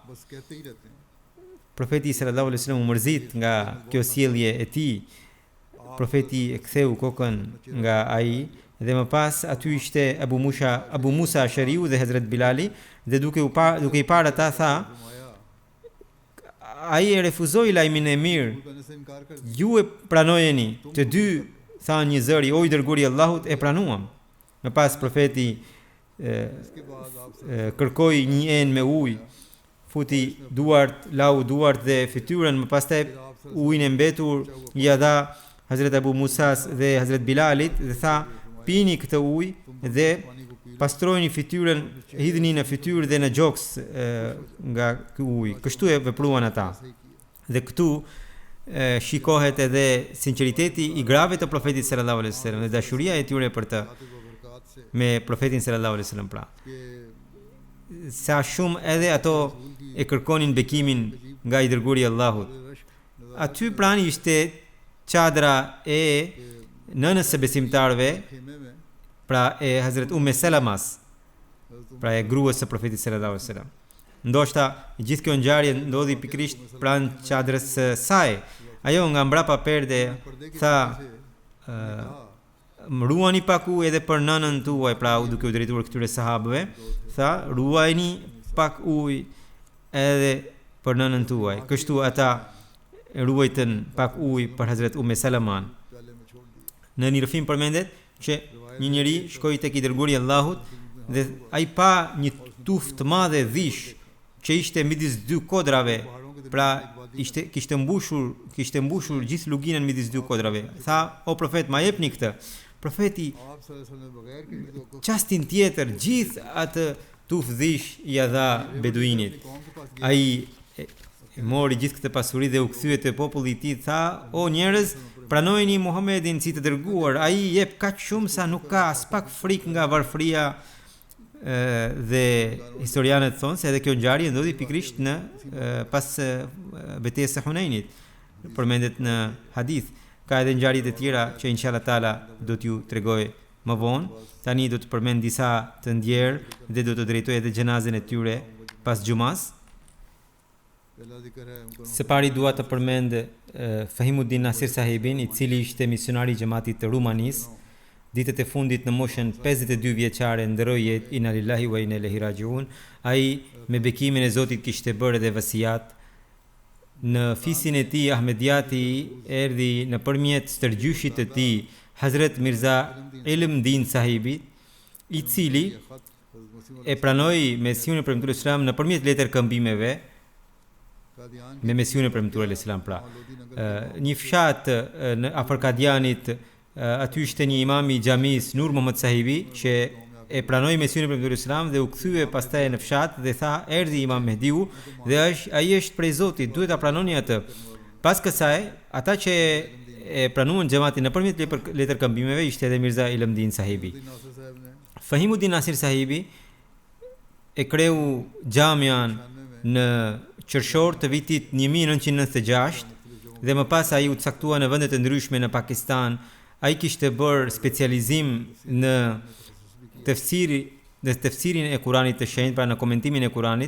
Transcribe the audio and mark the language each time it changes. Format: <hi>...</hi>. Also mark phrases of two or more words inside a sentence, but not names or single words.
<sq>Profeti</sq> <ar>صلى الله عليه وسلم</ar> <sq>u mërzit nga kjo sjellje e tij. Profeti e ktheu kokën nga ai Dhe më pas aty ishte Abu Musa Ashariu dhe Hazrat Bilali, dhe duke i parë ata tha, ai e refuzoi lajmin e mirë.</sq> <ur>کرنے سے انکار کر</ur> <sq>Ju e pranojeni, të dy thanë një zëri, o i dërguari i Allahut, e pranuam. Më pas profeti</sq> <ur>اس کے بعد آپ</ur> <sq>kërkoi një enë me ujë, futi duart, lau duart dhe fytyrën, më pastaj ujin e mbetur ia dha Hazrat Abu Musas dhe Hazrat Bilalit dhe tha, pini këtë ujë dhe</sq> <ur>پانی کو پی</ur> <sq>pastrojeni fytyrën, hidhni në fytyrë dhe në gjoks nga ky ujë. Kështu e vepruan ata.</sq> <ur>صحیح کیا</ur> <sq>Dhe këtu shikohet edhe sinqeriteti i grave të profetit</sq> <ar>صلى الله عليه وسلم</ar> <sq>dhe dashuria e tyre për të</sq> <ur>باتیں کو برکت سے</ur> <sq>me profetin</sq> <ar>صلى الله عليه وسلم</ar> <sq>pra.</sq> <ur>कि</ur> <sq>Sa shumë edhe ato e kërkonin bekimin nga i dërguari i Allahut.</sq> <ur>रश्क</ur> <sq>Aty prani ishte çadra e nënës së besimtarëve,</sq> <ur>خیمے میں</ur> <sq>pra e Hazrat Umme Salamas,</sq> <ur>हज़रत</ur> <sq>pra e gruas së profetit</sq> <ar>صلى الله عليه وسلم.</ar> <sq>Ndoshta gjithë kjo ngjarje ndodhi pikërisht pranë çadrës së saj. Ajo nga mbrapa perde</sq> <ur>پردے کی</ur> <sq>tha,</sq> <ur>से</ur> <sq>më ruani pak ujë edhe për nënën tuaj, pra duke u drejtuar këtyre sahabëve, tha, ruajini pak ujë edhe për nënën tuaj. Kështu ata ruajtën pak ujë për Hazrat Umme Salaman.</sq> <ur>پیالے میں چھوڑ دیا</ur> <sq>Në një rrëfim përmendet që një njeri shkoi tek i dërguari i Allahut dhe ai pa një tufë të madhe dhish që ishte midis dy kodrave, pra kishte mbushur gjithë luginën midis dy kodrave. Tha, o profet, ma jepni këtë. Profeti</sq> <ur>आप</ur> <ar>صلى الله عليه وسلم</ar> <ur>بغیر کسی کو</ur> <sq>çastin tjetër gjithë atë tufë dhish ia dha beduinit.</sq> <ur>قوم کے پاس گیا</ur> <sq>Ai e mori gjithë këtë pasuri dhe u kthye te populli i tij, tha, o njerëz, pranojeni Muhamedin si të dërguar, ai jep kaq shumë sa nuk ka as pak frikë nga varfëria. Dhe historianët thonë se edhe kjo ngjarje ndodhi pikërisht në pas betejës së Hunenit. Përmendet në hadith. Ka edhe ngjarje të tjera që</sq> <ar>إن شاء الله تعالى</ar> <sq>do t'ju tregoj më vonë. Tani do të përmend disa të ndjerë dhe do të drejtoj edhe xhenazën e tyre pas xumas.</sq> <ur>پہلا ذکر ہے ان کو</ur> <sq>Së pari dua të përmend Fahimuddin Nasir Sahibin, i cili ishte misionari i xhamatit të Rumanisë. Ditët e fundit në moshën 52 vjeçare ndroi jetë,</sq> <ar>إنا لله وإنا إليه راجعون.</ar> <sq>Ai me bekimin e Zotit kishte bërë edhe vasiat. Në fisin e tij Ahmediati erdhi nëpërmjet stërgjyshit të tij Hazrat Mirza Ilmdin Sahibi, i cili</sq> <ur>خط حضرت مسیح</ur> <sq>e pranoi mesionin e premtuar Islam nëpërmjet letër këmbimeve कादियान me mesionin e premtuar Islam pra. लोधी नगर Një fshat në afër Kadianit, aty ishte një imam i xhamis Nur Muhammad Sahibi që e pranoi mesionin e premtuar Islam dhe u kthye pastaj në fshat dhe tha, erdhi Imam Mehdiu dhe ai është prej Zotit, duhet ta pranoni atë. Pas kësaj, ata që e pranuan xhamatin nëpërmjet letër këmbimeve ishte edhe Mirza Ilmdin Sahibi.</sq> <ur>ناصر صاحب نے</ur> <sq>Fahimuddin Nasir Sahibi e kreu xhamian në qershor të vitit 1996 dhe më pas ai u caktua në vende të ndryshme në Pakistan. Ai kishte bërë specializim në tefsirin e Kuranit të shenjtë, pra në komentimin e Kuranit.</sq>